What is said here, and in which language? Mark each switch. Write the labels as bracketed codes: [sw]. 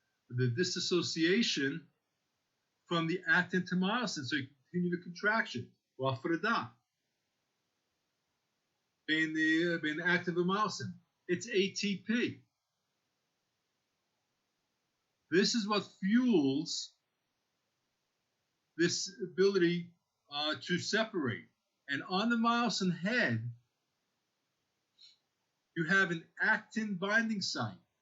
[en] The disassociation from the actin to myosin, so you continue the contraction. [he] וההפרדה בין actin ומyosin. [en] It's ATP. This is what fuels this ability to separate. And on the myosin head, you have an actin binding site.